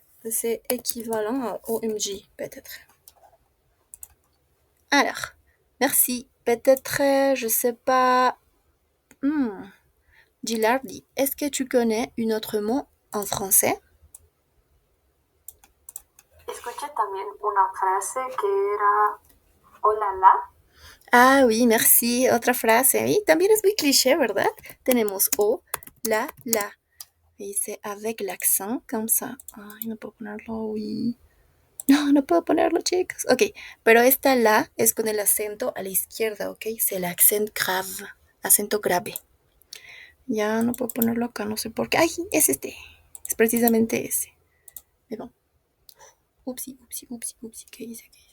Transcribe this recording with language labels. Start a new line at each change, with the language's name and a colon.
French: C'est équivalent à OMG, peut-être. Alors, merci. Peut-être, je sais pas. Gilardi, est-ce que tu connais un autre mot en français?
Spanish: Escuché también una frase que era hola la.
French: Ah oui, merci.
Spanish: Otra frase. Oui, también es muy cliché, ¿verdad? Tenemos o, la. Y dice
French: avec l'accent, comme ça.
Spanish: Ay, no puedo ponerlo, oui. No puedo ponerlo, chicos. Ok, pero esta la es con el acento a la izquierda, ¿ok?
French: C'est l'accent grave,
Spanish: acento grave. Ya no puedo ponerlo acá, no sé por qué. Ay, es este. Es precisamente ese.
French: Mais bon.
Spanish: Upsi. ¿Qué dice?